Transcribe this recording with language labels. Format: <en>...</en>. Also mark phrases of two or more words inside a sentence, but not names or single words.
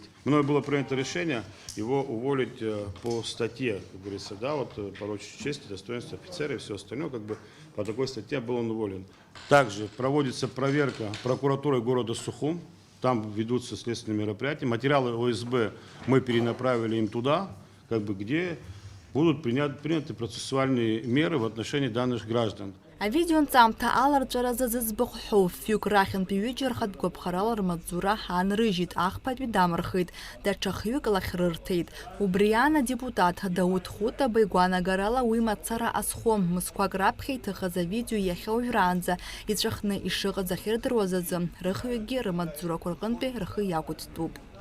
<ru>Мною было принято решение его уволить по статье, как говорится, да, вот порочить честь, достоинство офицера и все остальное, как бы по такой статье был он уволен. Также проводится проверка прокуратурой города Сухум. Там ведутся следственные мероприятия. Материалы ОСБ мы перенаправили им туда, как бы, где будут приняты процессуальные меры в отношении данных граждан.</ru> <ab>Авидео нцамта аларҵәара зыӡбахә ҳәоу фҩык рахьынтәи ҩыџьа рхатәгәаԥхарала рмаҵзура аанрыжьит, ахԥатәи дамырхит, даҽа хҩык лахь рырҭеит. Убриан адепутат Дауд Хәыҭаба игәаанагарала уи мацара азхом, мызқәак раԥхьа иҭахыз авидео иахьа уажәраанӡа иҵәахны ишыҟаз ахьырдыруаз азы, рыхҩыкгьы рмаҵзурақәа рҟынтәи рхы иақәыҭтәуп.</ab>